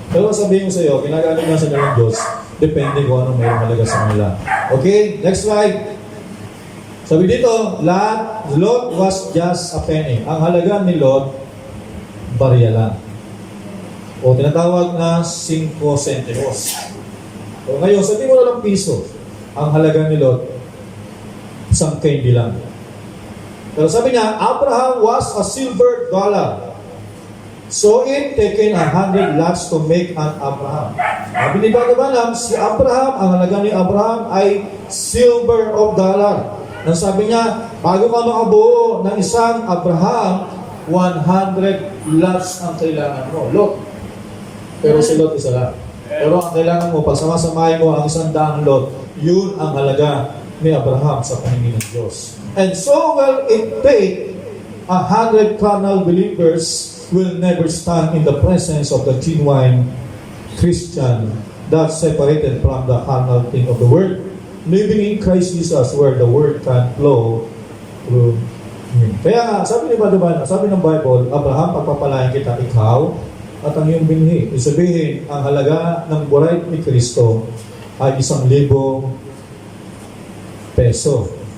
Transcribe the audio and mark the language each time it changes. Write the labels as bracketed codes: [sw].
[tl] Pero sabihin ko sa iyo, ginagamit nga sila ng Diyos, depende kung anong mayroong halaga sa kanila. [en] Okay, next slide. [tl] Sabi dito, [en] Lot was just a penny. [tl] Ang halaga ni Lot, barya lang. O tinatawag na 5 centimos. O ngayon, sabi mo na lang piso. Ang halaga ni Lot, 1 candy lang. Pero sabi niya, [en] Abraham was a silver dollar. So it taken 100 lots to make an Abraham. [tl] Sabi ni Brother Branham, si Abraham, ang halaga ni Abraham ay [en] silver of dollar. [tl] Nang sabi niya, bago ka makabuo ng isang Abraham, 100 lots ang kailangan mo. Lot. Pero si Lot isa lang. Pero ang kailangan mo, pag samasamahin mo ang 100 lot, yun ang halaga ni Abraham sa paningin ng Diyos. [en] And so will it take 100 carnal believers will never stand in the presence of the genuine Christian that's separated from the carnal thing of the world, living in Christ Jesus where the word can flow through him. [tl] Kaya nga, sabi ni Badaban, sabi ng Bible, Abraham, pagpapalain kita ikaw at ang iyong binhi. Isabihin, ang halaga ng buhay ni Kristo ay 1,000 peso.